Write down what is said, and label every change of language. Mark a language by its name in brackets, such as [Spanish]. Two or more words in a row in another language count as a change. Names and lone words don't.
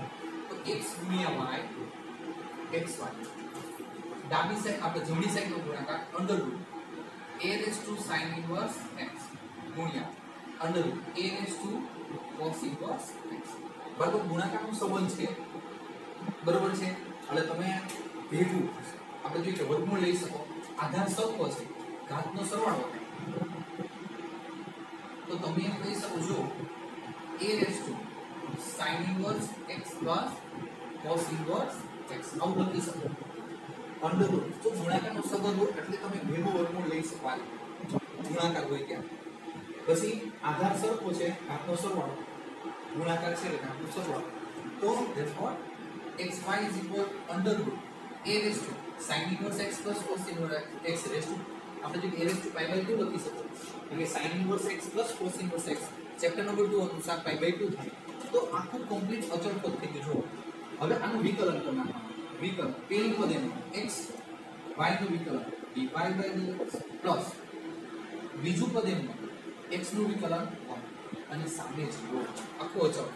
[Gujarati] તો x ગુણ્યા y xy ડાબી સાઈડ આપણે જમણી સાઈડનો ગુણાકાર [English] under root a raised to sin inverse x [Gujarati] ગુણ્યા [English] under root a raised to cos inverse x. [Gujarati] બરાબર ગુણાકારનો સંબંધ છે. બરાબર છે. એટલે તમે ભેગું આપણે જોઈએ કે વર્ગમૂળ લઈ શકો. આધાર સરખો છે, ઘાતનો સરવાળો થાય. તો તમે એમ કહી શકો છો [English] a raised to sin inverse x plus cos inverse x [Gujarati] આવું લખી શકો. [English] under root [Gujarati] તો ગુણાકારનો સંબંધ હોય એટલે તમે ભેગું વર્ગમૂળ લઈ શકો. ગુણાકાર હોય ત્યાં પછી આધાર સરખો છે, ઘાતનો સરવાળો ગુણાકાર છે એટલે ઘાતનો સરવાળો. [English] તો therefore xy is equal under root a raised to sin inverse x plus cos inverse x raised to [Gujarati] આપણે જો [English] a raised to pi by 2 [Gujarati] લખી શકો. [English] એટલે sin inverse x plus cos inverse x chapter number 2 અનુસાર pi by 2 થાય. [Gujarati] તો આખું કમ્પ્લીટ અચળ પદ થઈ ગયું. જો હવે આનું વિકલન કરી નાખવાનું. વિકલન પેલી પદ એનું x y નું વિકલન [English] dy by dx plus [Gujarati] બીજું પદ એનું x નું વિકલન 1 અને સામે જીરો આખું અચળ.